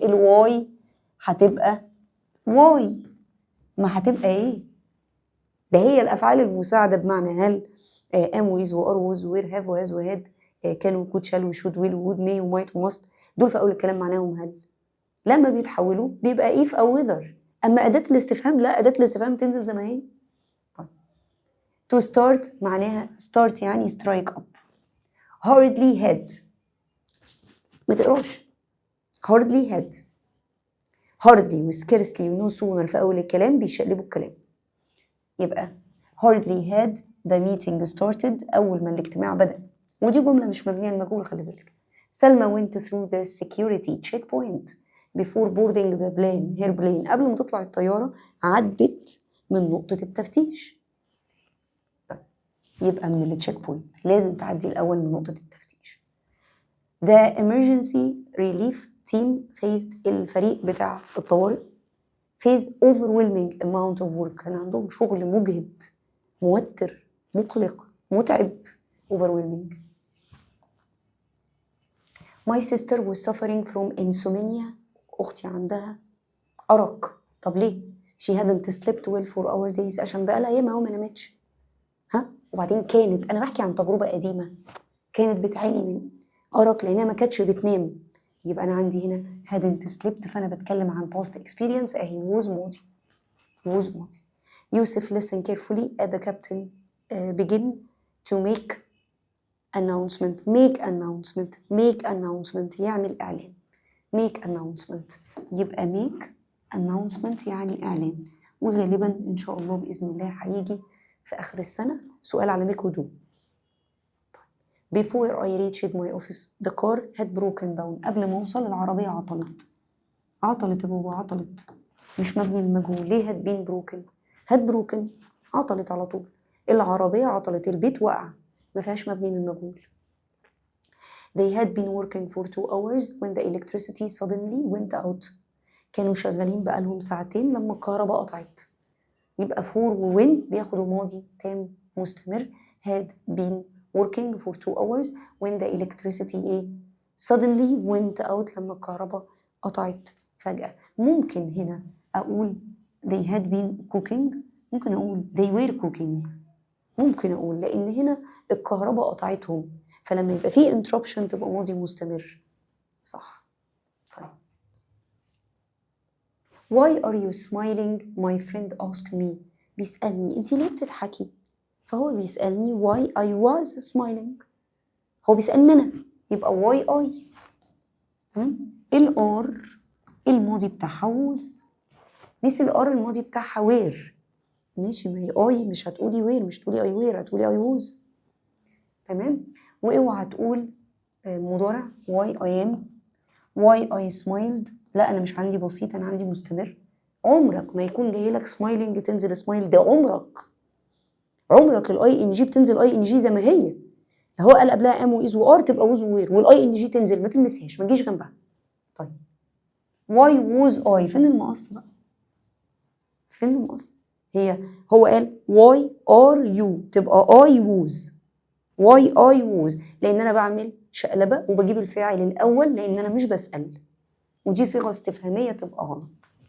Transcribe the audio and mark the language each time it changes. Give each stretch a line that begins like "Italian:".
Arabic: الواي هتبقى واي، ما هتبقى إيه؟ ده هي الأفعال المساعدة بمعنى هل am with و are with were have و has و had كان و could shall و should will و would may و might و must. دول في أول الكلام معناهم هل. لما بيتحولوا بيبقى if أو whether. أما أداة الاستفهام لا، أداة الاستفهام تنزل زي ما هي.
English: to start معناها start يعني strike up. hardly had
Arabic: ما تقراش
English: hardly had.
Arabic: hardly و scarcely و no sooner في أول الكلام بيشقلبوا الكلام. يبقى
English: hardly had the meeting started
Arabic: أول ما الاجتماع بدأ، ودي جملة مش مبنية المجهول خلي بالك.
English: Salma went through the security checkpoint before boarding the plane her plane.
Arabic: قبل ما تطلع الطيارة عدت من نقطة التفتيش. طيب يبقى من التشيك بوينت لازم تعدي الأول من نقطة التفتيش.
English: The emergency relief team faced
Arabic: الفريق بتاع الطوارئ
English: face overwhelming amount of work.
Arabic: كان عندهم شغل مجهد موتر مقلق متعب. overwhelming.
English: My sister was suffering from insomnia.
Arabic: أختي عندها أرق. طب ليه؟
English: she hadn't slept well for our days.
Arabic: عشان بقالها ياما أهو ما نامتش. وبعدين كانت، أنا بحكي عن تجربة قديمة، كانت بتعاني من أرق لأنها ما كانتش بتنام. يبقى أنا عندي هنا hadn't slept، فأنا بتكلم عن past experience أهي was ماضي. was ماضي.
English: Youssef listen carefully at the captain begin to make announcement
Arabic: يعمل إعلان.
English: make announcement يبقى make announcement
Arabic: يعني إعلان. وغالبا إن شاء الله بإذن الله هيجي في آخر السنة سؤال على make ودو.
English: Before I reached my office the car had broken down.
Arabic: قبل ما أوصل العربية عطلت يا بابا عطلت، مش مبني المجهول. ليه had broken عطلت على طول. العربية عطلت، البيت وقع، ما فيهاش مبني للمجهول.
English: They had been working for 2 hours when the electricity suddenly went out.
Arabic: كانوا شغالين بقالهم ساعتين لما الكهرباء قطعت. يبقى for و when بياخدوا ماضي تام مستمر.
English: had been working for 2 hours when the electricity suddenly went out
Arabic: لما الكهرباء قطعت فجأة. ممكن هنا أقول
English: they had been cooking،
Arabic: ممكن أقول
English: they were cooking،
Arabic: ممكن أقول لأن هنا الكهرباء قطعتهم، فلما يبقى فيه interruption تبقى ماضي مستمر. صح.
English: طيب Why are you smiling? My friend asked me.
Arabic: بيسألني أنت ليه بتضحكي؟ فهو بيسألني
English: why I was smiling.
Arabic: هو بيسألني أنا، يبقى why I. الار الماضي بتاعها was، مثل الار الماضي بتاعها where. ماشي، ما هي I مش هتقولي where، مش هتقولي I were، هتقولي I was. تمام. واوعى تقول مضارع
English: why I am why I smiled.
Arabic: لا أنا مش عندي بسيط، أنا عندي مستمر. عمرك ما يكون جاي لك smiling تنزل smile، ده عمرك الاي ان جي بتنزل اي ان جي زي ما هي. هو قال قبلها ام وايز وار تبقى ووز ووير، والاي ان جي تنزل ما تلمسهاش، ما تجيش جنبها. طيب واي ووز اي، فين المقص بقى؟ فين المقص؟ هو قال واي ار يو تبقى اي ووز، واي اي ووز، لان انا بعمل شقلبه وبجيب الفاعل الاول لان انا مش بسال، ودي صيغه استفهاميه تبقى غلط.